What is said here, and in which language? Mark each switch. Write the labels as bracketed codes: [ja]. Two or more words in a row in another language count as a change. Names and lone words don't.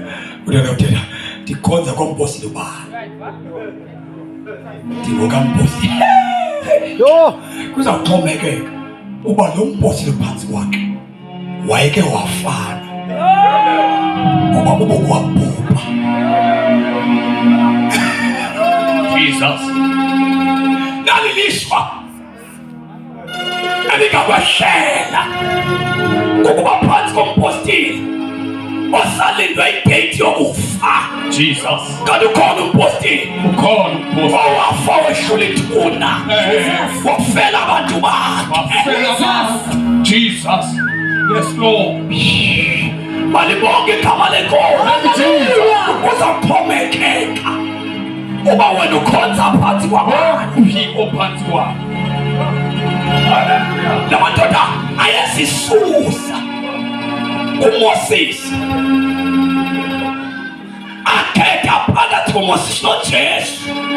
[xh] Uthela ndikhonza kompostile bani. Ndingokampostile. Kuzawuxhomekeka uba lo mpostile phansi kwakhe wayeke wafana ngoba ubokwabhubha. Jesus. Nalilishwa elikakwehlela ngokuba phansi kompostile osalindwe igate yokufa. Jesus. Kanti ukhona umpostile owafa wehlula ithuna, wafela abantu bakhe. [en] Jesus. Yes, Lord. [xh] Malibonke igama lenkosi. Uzawuxhomekeka uba wena ukhonza phansi kwabani. Ophansi kwakhe. La madoda ayasisusa uMoses, akhetha phakathi koMoses noJesu.